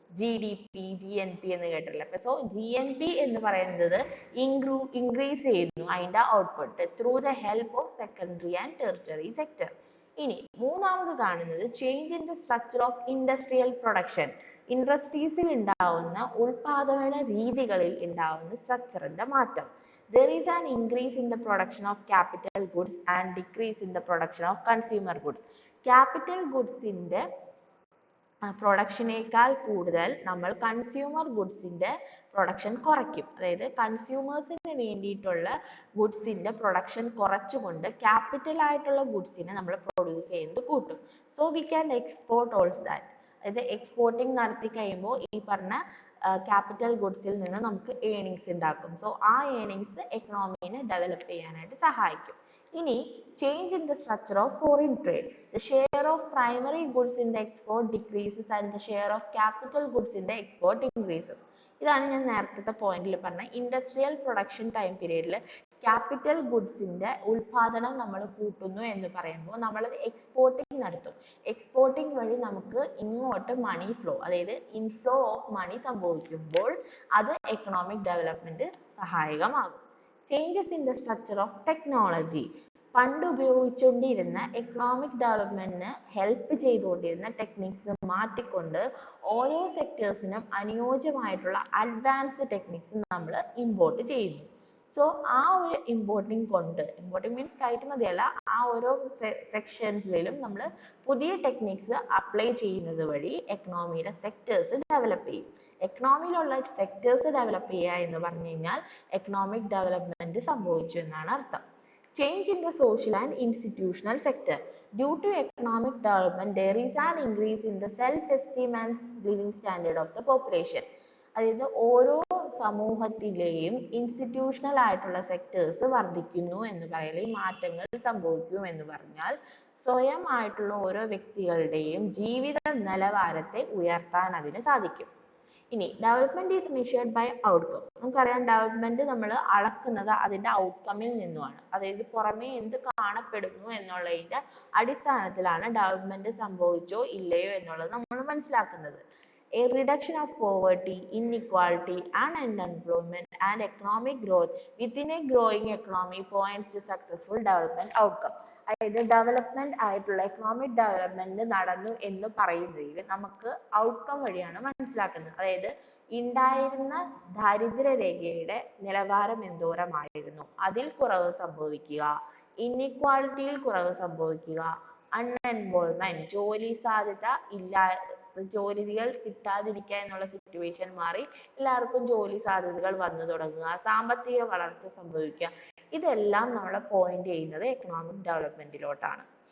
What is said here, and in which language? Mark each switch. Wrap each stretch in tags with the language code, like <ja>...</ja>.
<ml>GDP, GNP എന്ന് കേട്ടില്ല. So GNP എന്ന് പറയുന്നത് ഇൻക്രീസ് ചെയ്യുന്നു അതിന്റെ output</ml> <en>Through the help of secondary and territory sector. ഇനി മൂന്നാമത് കാണുന്നത് change in the structure of industrial production.</en> <ml>ഇൻഡസ്ട്രീസിൽ ഉണ്ടാവുന്ന ഉൽപാദന രീതികളിൽ ഉണ്ടാവുന്ന സ്ട്രക്ചറിന്റെ മാറ്റം.</ml> <en>There is an increase in the production of capital goods and decrease in the production of consumer goods.</en> <ml>Capital goods ന്റെ പ്രൊഡക്ഷനേക്കാൾ കൂടുതൽ നമ്മൾ കൺസ്യൂമർ ഗുഡ്സിന്റെ പ്രൊഡക്ഷൻ കുറയ്ക്കും. അതായത് കൺസ്യൂമേഴ്സിന് വേണ്ടിയിട്ടുള്ള ഗുഡ്സിന്റെ പ്രൊഡക്ഷൻ കുറച്ചുകൊണ്ട് ക്യാപിറ്റൽ ആയിട്ടുള്ള ഗുഡ്സിനെ നമ്മൾ പ്രൊഡ്യൂസ് ചെയ്യുന്നത് കൂട്ടും.</ml> <en>So we can export also that.</en> <ml>അതായത് എക്സ്പോർട്ടിങ് നടത്തി കഴിയുമ്പോൾ ഈ പറഞ്ഞ ക്യാപിറ്റൽ ഗുഡ്സിൽ നിന്ന് നമുക്ക് ഏണിങ്സ് ഉണ്ടാക്കും. സോ ആ ഏണിങ്സ് എക്കണോമിനെ ഡെവലപ്പ് ചെയ്യാനായിട്ട് സഹായിക്കും.</ml> <en>ഇനി change in the structure of foreign trade. The share of primary goods in the export decreases and the share of capital goods in the export increases.</en> <ml>ഇതാണ് ഞാൻ നേരത്തെ പോയിന്റിൽ പറഞ്ഞ ഇൻഡസ്ട്രിയൽ പ്രൊഡക്ഷൻ ടൈം പീരീഡിൽ capital ഗുഡ്സിന്റെ ഉൽപാദനം നമ്മൾ കൂട്ടുന്നു എന്ന് പറയുമ്പോൾ നമ്മൾ എക്സ്പോർട്ടിങ് നടത്തും. എക്സ്പോർട്ടിങ് വഴി നമുക്ക് ഇങ്ങോട്ട് മണി ഫ്ലോ, അതായത് ഇൻഫ്ലോ ഓഫ് മണി സംഭവിക്കുമ്പോൾ അത് എക്കണോമിക് ഡെവലപ്മെന്റ് സഹായകമാകും.</ml> <en>Changes in the structure of technology.</en> <ml>പണ്ട് ഉപയോഗിച്ചുകൊണ്ടിരുന്ന എക്കണോമിക് ഡെവലപ്മെന്റിന് ഹെൽപ്പ് ചെയ്തുകൊണ്ടിരുന്ന ടെക്നിക്സ് മാറ്റിക്കൊണ്ട് ഓരോ സെക്ടേഴ്സിനും അനുയോജ്യമായിട്ടുള്ള അഡ്വാൻസ്ഡ് ടെക്നിക്സ് നമ്മൾ ഇമ്പോർട്ട് ചെയ്യുന്നു. സോ ആ ഒരു ഇമ്പോർട്ടിംഗ് മീൻസ് കയറ്റുമതിയല്ല, ആ ഓരോ സെക്ഷൻസിലും നമ്മൾ പുതിയ ടെക്നിക്സ് അപ്ലൈ ചെയ്യുന്നത് വഴി എക്കണോമിയുടെ സെക്ടേഴ്സ് ഡെവലപ്പ് ചെയ്യും. എക്കണോമിയിലുള്ള സെക്ടേഴ്സ് ഡെവലപ്പ് ചെയ്യുക എന്ന് പറഞ്ഞു കഴിഞ്ഞാൽ എക്കണോമിക് ഡെവലപ്മെന്റ് സംഭവിച്ചു എന്നാണ് അർത്ഥം.</ml> <en>Change in the social and institutional sector. Due to economic development, there is an increase in the self-esteem and living standard of the population.</en> <ml>അതായത് ഓരോ സമൂഹത്തിലെയും ഇൻസ്റ്റിറ്റ്യൂഷണൽ ആയിട്ടുള്ള സെക്ടേഴ്സ് വർദ്ധിക്കുന്നു എന്ന് പറയൽ, മാറ്റങ്ങൾ സംഭവിക്കും എന്ന് പറഞ്ഞാൽ സ്വയം ആയിട്ടുള്ള ഓരോ വ്യക്തികളുടെയും ജീവിത നിലവാരത്തെ ഉയർത്താൻ അതിന് സാധിക്കും. ഇനി</ml> <en>Development is measured by outcome.</en> <ml>നമുക്കറിയാം ഡെവലപ്മെന്റ് നമ്മൾ അളക്കുന്നത് അതിന്റെ ഔട്ട്കമിൽ നിന്നുമാണ്. അതായത് പുറമേ എന്ത് കാണപ്പെടുന്നു എന്നുള്ളതിന്റെ അടിസ്ഥാനത്തിലാണ് ഡെവലപ്മെന്റ് സംഭവിച്ചോ ഇല്ലയോ എന്നുള്ളത് നമ്മൾ മനസ്സിലാക്കുന്നത്.</ml> <en>A reduction of poverty, inequality, and unemployment and economic growth within a growing economy points to successful development outcome.</en> <ml>അതായത് ഡെവലപ്മെന്റ് ആയിട്ടുള്ള എക്കണോമിക് ഡെവലപ്മെന്റ് നടന്നു എന്ന് പറയുന്നതിൽ നമുക്ക് ഔട്ട്കം വഴിയാണ് മനസ്സിലാക്കുന്നത്. അതായത് ഉണ്ടായിരുന്ന ദാരിദ്ര്യരേഖയുടെ നിലവാരം എന്തോരമായിരുന്നു, അതിൽ കുറവ് സംഭവിക്കുക, ഇൻഇക്വാളിറ്റിയിൽ കുറവ് സംഭവിക്കുക, അൺഎംപ്ലോയ്മെന്റ് ജോലി സാധ്യത ജോലികൾ കിട്ടാതിരിക്കുക എന്നുള്ള സിറ്റുവേഷൻ മാറി എല്ലാവർക്കും ജോലി സാധ്യതകൾ വന്നു തുടങ്ങുക, സാമ്പത്തിക വളർച്ച സംഭവിക്കുക, ഇതെല്ലാം നമ്മളെ പോയിന്റ് ചെയ്യുന്നത് എക്കണോമിക് ഡെവലപ്മെന്റിലോട്ടാണ്.</ml>